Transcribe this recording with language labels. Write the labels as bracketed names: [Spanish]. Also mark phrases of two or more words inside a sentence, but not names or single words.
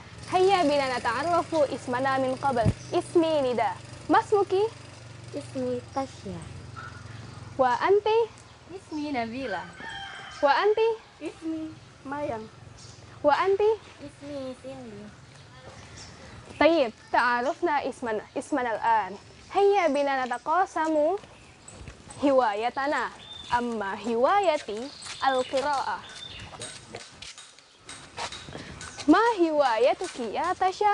[Arabic] هيا بنا نتعرف اسمنا من قبل. اسمي ندى. ما اسمك? اسمي تاشا. وأنتِ? اسمي نبيلة. وأنتِ? اسمي مايانغ. وأنتِ? اسمي سيندي. طيب تعرفنا اسمنا الآن. هيا بنا نتقاسم هوايتنا. أما هوايتي القراءة. ما هوايتك يا تشا؟